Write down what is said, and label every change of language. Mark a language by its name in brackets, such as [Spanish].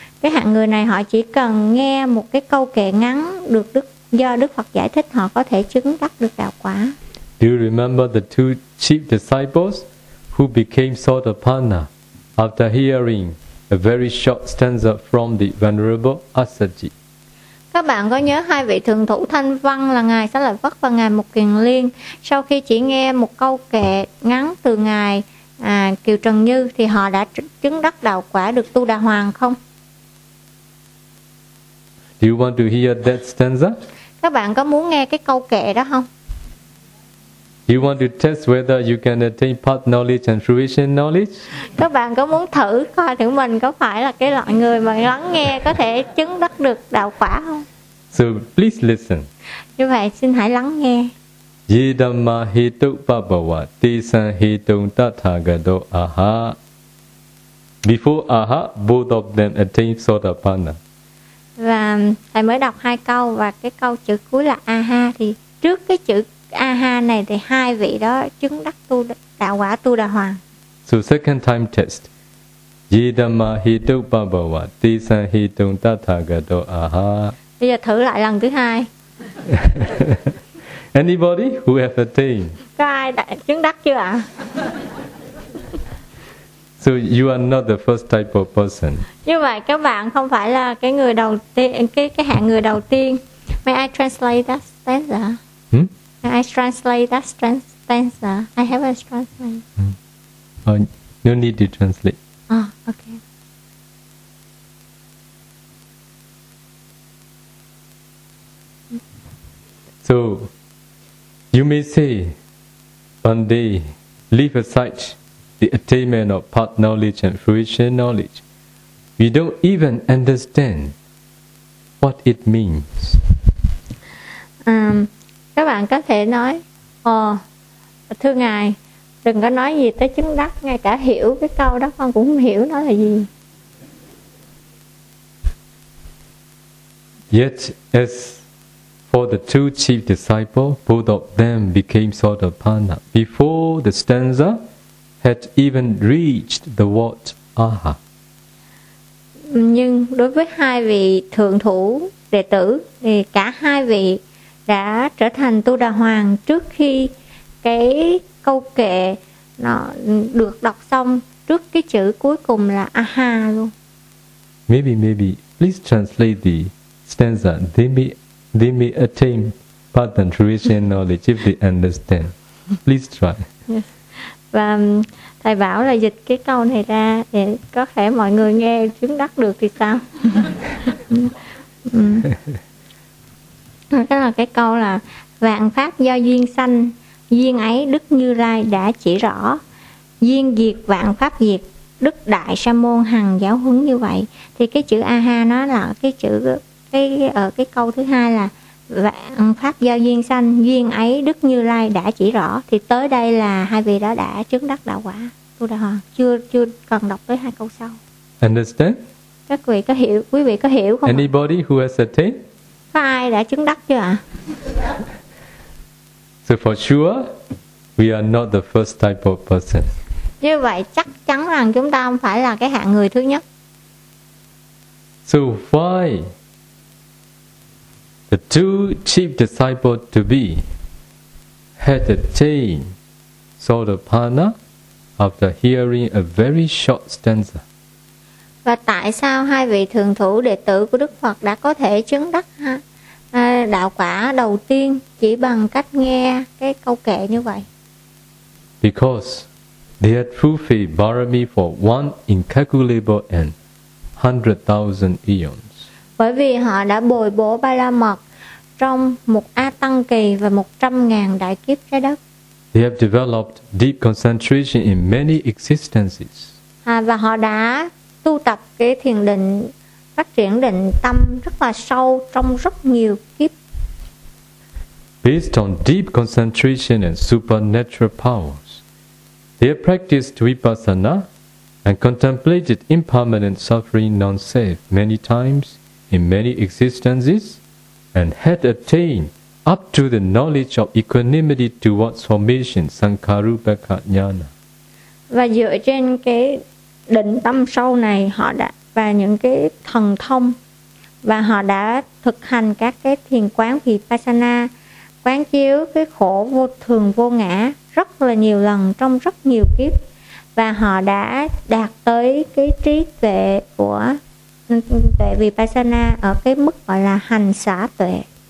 [Vietnamese] Cái hạng người này họ chỉ cần nghe một cái câu kệ ngắn được do Đức Phật giải thích, họ có thể chứng đắc được đạo quả. [English] Do you remember the two chief disciples who became Sotapanna after hearing a very short stanza from the Venerable Asaji? [Vietnamese] Các bạn có nhớ hai vị thượng thủ thanh văn là Ngài Xá Lợi Phất và Ngài Mục Kiền Liên, sau khi chỉ nghe một câu kệ ngắn từ Ngài Kiều Trần Như thì họ đã chứng đắc đạo quả được Tu Đà Hoàn không? [English] Do you want to hear that stanza? [Vietnamese] Các bạn có muốn nghe cái câu kệ đó không? [English] Do you want to test whether you can attain path knowledge and fruition knowledge? [Vietnamese] Các bạn có muốn thử coi thử mình có phải là cái loại người mà lắng nghe có thể chứng đắc được đạo quả không? [English] So please listen. [Vietnamese] Như vậy xin hãy lắng nghe. [Pali] Yidamma hitupabhava tisan hitung tathagato aha. [English] Before aha, both of them attain sotapanna. [Vietnamese] Và thầy mới đọc hai câu và cái câu chữ cuối là aha, thì trước cái chữ aha này thì hai vị đó chứng đắc tu đạo quả tu đà hoàng. [English] So second time test. [Pali] Yidamma hitupabhava tisan hitung tathagato aha. [Vietnamese] Bây giờ thử lại lần thứ hai. [English] Anybody who have attained? [Vietnamese] Có ai đã chứng đắc chưa ạ? [English] So you are not the first type of person. [Vietnamese] Như vậy các bạn không phải là cái người đầu tiên, cái hạng người đầu tiên. [English] May I translate that stanza? May I translate that stanza? I have a translate. No need to translate. Okay. So, you may say, one day, leave aside the attainment of path knowledge and fruition knowledge. We don't even understand what it means. [Vietnamese] Các bạn có thể nói, thưa ngài, đừng có nói gì tới chứng đắc, ngay cả hiểu cái câu đó con cũng không hiểu nó là gì. [English] Yet as for the two chief disciples, both of them became sotapanna before the stanza had even reached the word aha. [Vietnamese] Nhưng đối với hai vị thượng thủ đệ tử thì cả hai vị đã trở thành tu đà hoàng trước khi cái câu kệ nó được đọc xong, trước cái chữ cuối cùng là aha luôn. [English] Maybe please translate the stanza. They may attain path and fruition knowledge if they understand. Please try. [Vietnamese] Và thầy bảo là dịch cái câu này ra để có thể mọi người nghe chứng đắc được thì sao? Đó là cái câu là vạn pháp do duyên sanh, duyên ấy Đức Như Lai đã chỉ rõ. Duyên diệt vạn pháp diệt, Đức Đại Sa Môn hằng giáo huấn như vậy. Thì cái chữ aha nó là cái chữ cái câu thứ hai là vạn pháp do duyên sanh, duyên ấy Đức Như Lai đã chỉ rõ. Thì tới đây là hai vị đó đã chứng đắc đạo quả tu đà hoàng, chưa cần đọc tới hai câu sau. [English] Understand? [Vietnamese] Các vị có hiểu, quý vị có hiểu không? [English] Anybody who has attained? [Vietnamese] Có ai đã chứng đắc chưa ạ? [English] So for sure we are not the first type of person. [Vietnamese] Như vậy chắc chắn rằng chúng ta không phải là cái hạng người thứ nhất. [English] So why the two chief disciples to be had attained sotapanna after hearing a very short stanza? [Vietnamese] Và tại sao hai vị thượng thủ đệ tử của Đức Phật đã có thể chứng đắc đạo quả đầu tiên chỉ bằng cách nghe cái câu kệ như vậy? [English] Because they had fulfilled barami for one incalculable and 100,000 eons. [Vietnamese] Bởi vì họ đã bồi bổ ba la mật trong một A Tăng Kỳ và 100,000 đại kiếp trái đất. [English] They have developed deep concentration in many existences. [Vietnamese] Và họ đã tu tập cái thiền định, phát triển định tâm rất là sâu trong rất nhiều kiếp. [English] Based on deep concentration and supernatural powers, they have practiced vipassana and contemplated impermanent suffering non-self many times in many existences, and had attained up to the knowledge of equanimity towards formation sankharupaka jnana. [Vietnamese] Và dựa trên cái định tâm sâu này họ đã, và những cái thần thông, và họ đã thực hành các cái thiền quán vipassana, quán chiếu cái khổ vô thường vô ngã rất là nhiều lần trong rất nhiều kiếp, và họ đã đạt tới cái trí tuệ của tuệ vipassana ở cái mức gọi là hành xả tuệ.